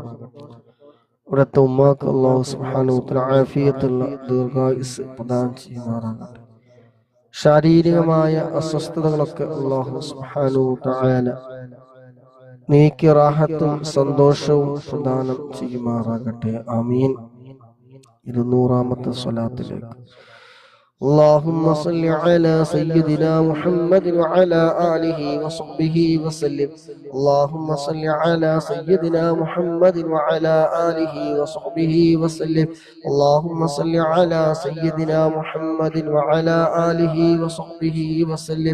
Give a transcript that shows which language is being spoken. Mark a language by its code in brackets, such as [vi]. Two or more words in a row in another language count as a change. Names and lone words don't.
[ml] ഇവിടുത്തെ ഉമ്മാക്ക് [ar] الله سبحانه وتعالى [ml] ആഫിയത്തുള്ള ദീർഘായുസ് പ്രദാനം ചെയ്യുമാറാകട്ടെ. ശാരീരികമായ അസ്വസ്ഥതകളൊക്കെ [ar] الله سبحانه وتعالى [ml] നീക്കി റാഹത്തും സന്തോഷവും പ്രദാനം ചെയ്യുമാറാകട്ടെ. ആമീൻ. 200-ാമത്തെ സ്വലാത്തിലേക്ക്. [ar] اللهم صل على سيدنا محمد وعلى آله وصحبه وسلم. اللهم صل على سيدنا محمد وعلى آله وصحبه وسلم. اللهم صل على سيدنا محمد وعلى آله وصحبه وسلم.